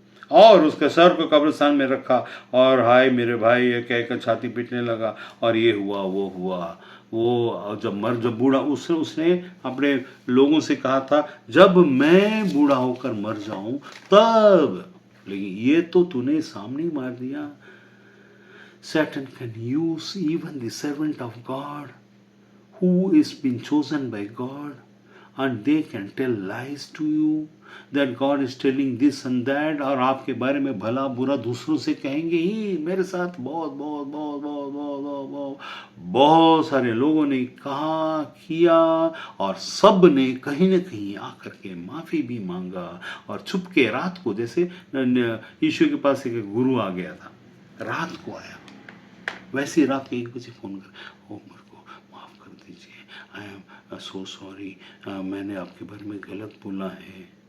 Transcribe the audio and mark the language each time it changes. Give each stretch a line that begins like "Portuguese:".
Hindi: और उसके सर को कब्रिस्तान में रखा और हाय मेरे भाई ये कहकर छाती पीटने लगा और ये हुआ वो हुआ। वो जब बूढ़ा उसने अपने लोगों से कहा था जब मैं बूढ़ा होकर मर जाऊं तब, लेकिन ये तो तूने सामने मार दिया।
English: Satan can use even the servant of God who is been chosen by God, and they can tell lies to you that God is telling this and that,
Hindi: और आपके बारे में भला बुरा दूसरों से कहेंगे ही। मेरे साथ बहुत बहुत बहुत बहुत बहुत बहुत बहुत बहुत सारे लोगों ने कहा किया और सब ने कहीं न कहीं आकर के माफ़ी भी मांगा। और छुप के रात को, जैसे यीशु के पास एक गुरु आ गया था, रात को आया, वैसे ही रात के 1 बजे फ़ोन कर, ओ मेरे को माफ़ कर दीजिए,
English: I am so sorry,
Hindi: मैंने आपके बारे में गलत बोला है।